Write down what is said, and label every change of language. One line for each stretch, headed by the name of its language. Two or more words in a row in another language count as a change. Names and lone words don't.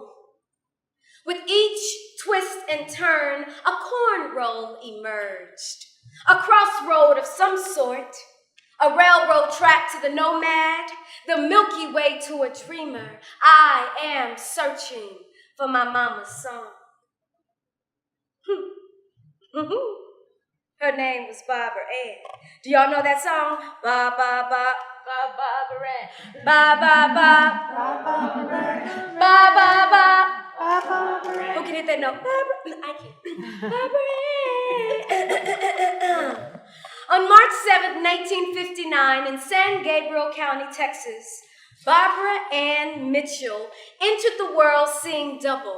English: With each twist and turn, a cornrow emerged, a crossroad of some sort, a railroad track to the nomad, the Milky Way to a dreamer. I am searching for my mama's song. Her name was Barbara Ann. Do y'all know that song? Ba ba ba ba Barbara Ann. Ba ba ba ba ba ba. Who can hit that note? Barbara. I can't. Barbara Ann. On March 7th, 1959, in San Gabriel County, Texas, Barbara Ann Mitchell entered the world seeing double.